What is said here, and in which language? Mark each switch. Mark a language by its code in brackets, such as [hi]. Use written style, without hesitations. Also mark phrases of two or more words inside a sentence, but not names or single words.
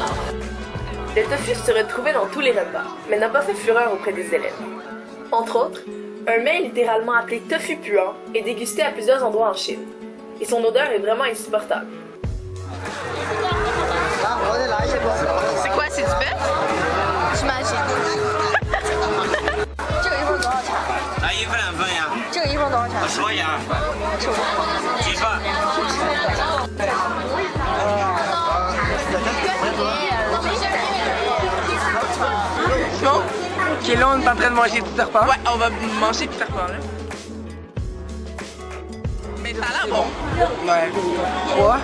[fr] Le tofu se retrouvait dans tous les repas, mais n'a pas fait fureur auprès des élèves. Entre autres, un mets littéralement appelé tofu puant est dégusté à plusieurs endroits en Chine, et son odeur est vraiment insupportable. C'est quoi? C'est du bœuf? J'imagine. [zh] 这个一份多少钱？来一份两份呀？这个一份多少钱？我说呀。几份？ [fr] Bon? Ok, là, on est en train de manger tout le repas. Ouais, on va manger puis faire quoi, là? Mais ça a l'air bon. Ouais. 3,